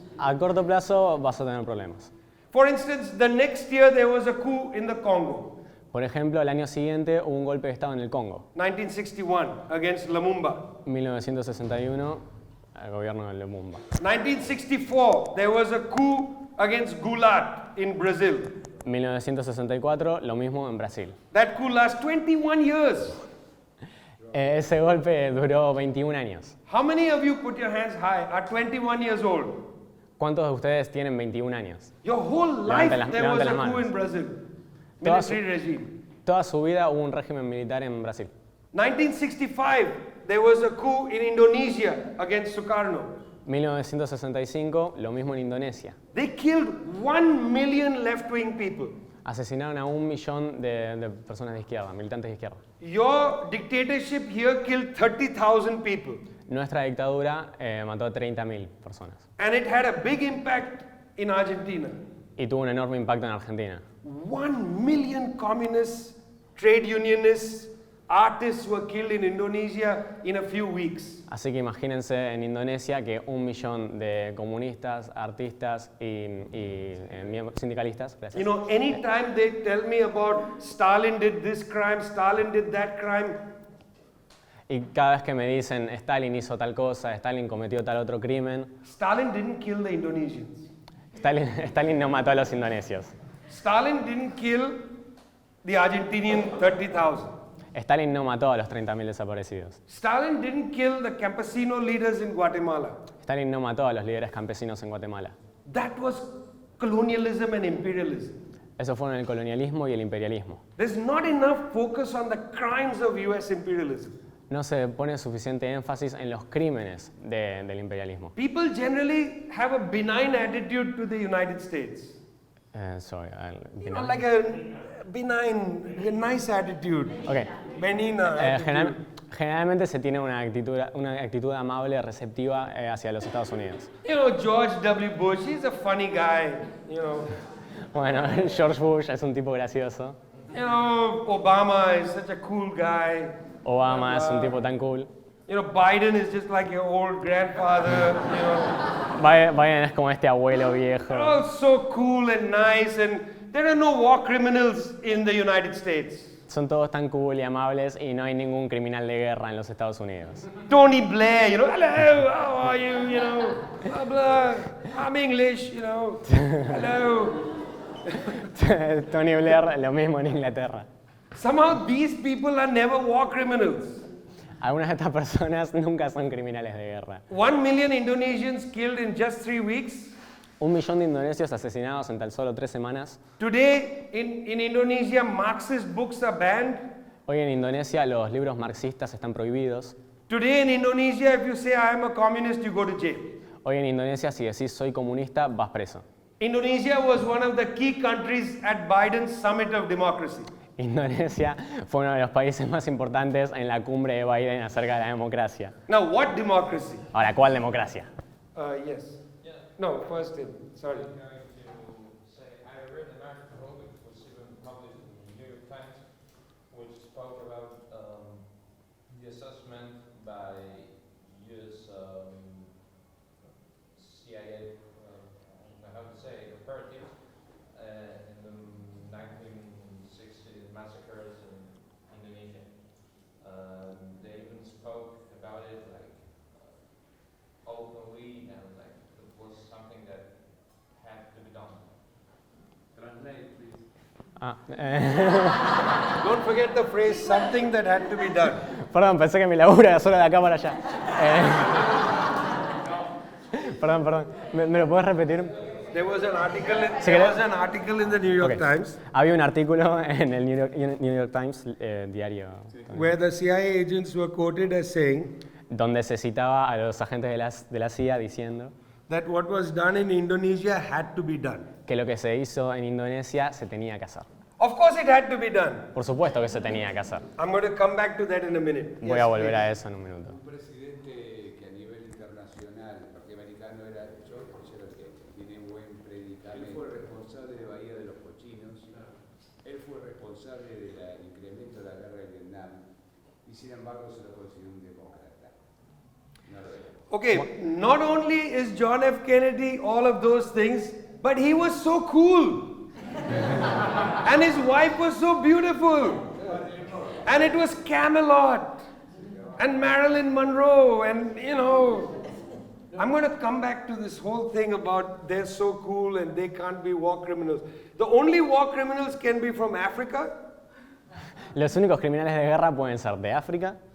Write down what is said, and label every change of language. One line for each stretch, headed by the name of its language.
Spanish: A corto plazo vas a tener problemas.
English: For instance, the next year there was a coup in the Congo,
Spanish: Por ejemplo, el año siguiente hubo un golpe de Estado en el Congo.
English: 1961, against Lumumba.
Spanish: 1961, el gobierno de Lumumba.
English: 1964, there was a coup against Goulart in Brazil.
Spanish: 1964, lo mismo en Brasil.
English: That coup lasted 21 years.
Spanish: Ese golpe duró 21 años.
English: How many of you, put your hands high, are 21 years old?
Spanish: ¿Cuántos de ustedes tienen 21 años?
English: Your whole life there was
Spanish: Levante las
English: a coup
Spanish: manos.
English: in Brazil.
Spanish: Todas-
English: Military regime.
Spanish: Toda su vida hubo un régimen militar en Brasil.
English: 1965, there was a coup in Indonesia against Sukarno.
Spanish: 1965, lo mismo en Indonesia.
English: They killed 1 million left-wing people.
Spanish: Asesinaron a 1 millón de personas de izquierda, militantes de izquierda.
English: Your dictatorship here killed 30,000 people.
Spanish: Nuestra dictadura mató a 30.000 personas.
English: And it had a big impact in Argentina.
Spanish: Y tuvo un enorme impacto en Argentina.
English: 1 million communists, trade unionists, artists were killed in Indonesia in a few weeks.
Spanish: Así que imagínense en Indonesia que 1 millón de comunistas, artistas y sindicalistas, gracias,
English: You know, anytime they tell me about Stalin did this crime, Stalin did that crime,
Spanish: y cada vez que me dicen Stalin hizo tal cosa, Stalin cometió tal otro crimen,
English: Stalin didn't kill the Indonesians.
Spanish: Stalin no mató a los indonesios.
English: Stalin didn't kill the Argentinian 30,000.
Spanish: Stalin no mató a los 30.000 desaparecidos.
English: Stalin didn't kill the campesino leaders in Guatemala.
Spanish: Stalin no mató a los líderes campesinos en Guatemala.
English: That was colonialism and imperialism.
Spanish: Eso fueron el colonialismo y el imperialismo.
English: There's not enough focus on the crimes of US imperialism.
Spanish: No se pone suficiente énfasis en los crímenes del imperialismo.
English: People generally have a benign attitude to the United States. Sorry, You know, like a benign, a nice attitude. Okay. Benina attitude.
Spanish: Generalmente se tiene una actitud amable, receptiva hacia los Estados Unidos.
English: You know, George W. Bush, he's a funny guy, you know.
Spanish: Bueno, George Bush es un tipo gracioso.
English: You know, Obama is such a cool guy.
Spanish: Obama es un tipo tan cool.
English: You know, Biden is just like your old grandfather, you know.
Spanish: Biden es como este abuelo viejo.
English: They're all so cool and nice, and there are no war criminals in the United States.
Spanish: Son todos tan cool y amables y no hay ningún criminal de guerra en los Estados Unidos.
English: Tony Blair, you know, hello, how are you, you know, blah, blah, I'm English, you know, hello.
Spanish: Tony Blair, lo mismo en Inglaterra.
English: Somehow these people are never war criminals.
Spanish: Algunas de estas personas nunca son criminales de guerra.
English: 1 million Indonesians killed in just 3 weeks.
Spanish: 1 millón de indonesios asesinados en tan solo 3 semanas.
English: Today in Indonesia, Marxist books are banned.
Spanish: Hoy en Indonesia los libros marxistas están prohibidos.
English: Today in Indonesia, if you say I am a communist, you go to jail.
Spanish: Hoy en Indonesia si decís soy comunista, vas preso.
English: Indonesia was one of the key countries at Biden's Summit of Democracy.
Spanish: Indonesia fue uno de los países más importantes en la cumbre de Biden acerca de la democracia.
English: Now, what democracy?
Spanish: Ahora, ¿cuál democracia?
English: Yes. No, first him. Sorry. I'm going to say I read an article which was even published in the New York Times, which spoke about the assessment by US CIA, how to say, operatives in the 1960s massacres in Indonesia. They even spoke about it like openly and like it was something that had to be done. Translate, please. Don't forget the phrase, something that had to be done.
Spanish: Perdón, pensé que mi laburo era solo de acá para allá. Perdón. ¿Me lo puedes repetir?
English: There was an article
Spanish: Si querés-
English: in the New York Ok. Times
Spanish: Había un artículo en el New York Times, diario,
English: where the CIA agents were quoted as saying
Spanish: donde se citaba a los agentes de la CIA diciendo
English: that what was done in Indonesia had to be done.
Spanish: que lo que se hizo en Indonesia se tenía que hacer.
English: Of course it had to be done.
Spanish: Por supuesto que se tenía que hacer.
English: I'm going to come back to that in a minute.
Spanish: Voy a volver a eso en un minuto. Un presidente que a nivel internacional, norteamericano, era George Bush, el que tiene buen predicamento. Él fue responsable de Bahía de los Cochinos, él fue responsable del incremento de la guerra de Vietnam, y sin embargo se lo consideró un demócrata. No lo era.
English: Okay, not only is John F. Kennedy all of those things, but he was so cool. And his wife was so beautiful. And it was Camelot. And Marilyn Monroe. And you know, I'm going to come back to this whole thing about they're so cool and they can't be war criminals. The only war criminals can be from Africa.
Spanish: Los únicos criminales de guerra pueden ser de África,